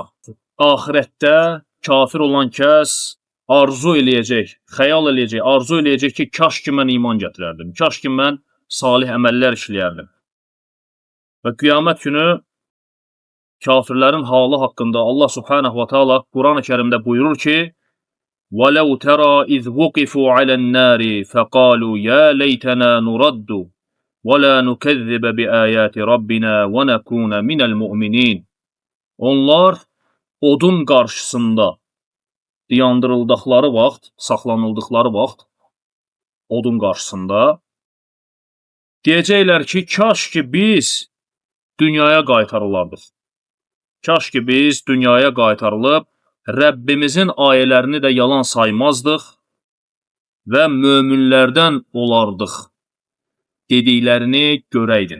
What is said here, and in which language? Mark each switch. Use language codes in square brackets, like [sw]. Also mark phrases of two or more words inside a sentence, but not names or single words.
[az] Axirətdə kafir olan kəs arzu eləyəcək, xəyal eləyəcək, arzu eləyəcək ki, kaş ki mən iman gətirərdim, kaş ki mən salih əməllər işləyərdim. Və qiyamət günü kafirlərin halı haqqında Allah [ar] سبحانه وتعالى [az] Quran-ı Kərimdə buyurur ki, [ar] وَلَوْ تَرَى إِذْ وُقِفُوا عَلَى النَّارِ فَقَالُوا يَا لَيْتَنَا نُرَدُّ وَلَا نُكَذِّبَ بِآيَاتِ رَبِّنَا وَنَكُونَ مِنَ الْمُؤْمِنِينَ. [az] Onlar odun qarşısında dayandırıldıqları vaxt, saxlanıldıqları vaxt odun qarşısında deyəcəklər ki, kaş ki biz dünyaya qaytarılardıq. Kaş ki biz dünyaya qaytarılıb Rəbbimizin ayələrini də yalan saymazdıq və möminlərdən olardıq dediklərini görəydin.